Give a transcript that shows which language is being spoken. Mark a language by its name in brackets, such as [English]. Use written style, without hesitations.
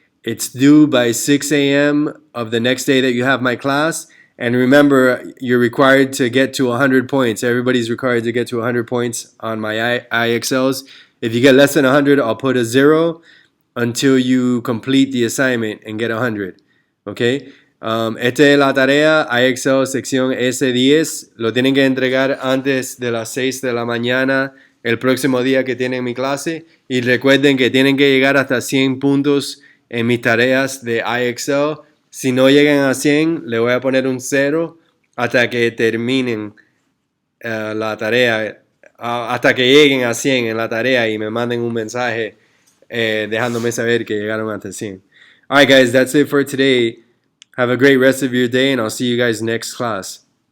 [English] It's due by 6 a.m. of the next day that you have my class. And remember, you're required to get to 100 points. Everybody's required to get to 100 points on my IXLs. If you get less than 100, I'll put a 0 until you complete the assignment and get 100. Okay? [Spanish] Esta es la tarea, IXL sección S10. Lo tienen que entregar antes de las 6 de la mañana el próximo día que tienen mi clase. Y recuerden que tienen que llegar hasta 100 puntos en mis tareas de IXL. Si no llegan a 100, le voy a poner un 0 hasta que terminen la tarea, hasta que lleguen a 100 en la tarea y me manden un mensaje dejándome saber que llegaron hasta 100. [English] All right, guys, that's it for today. Have a great rest of your day, and I'll see you guys next class.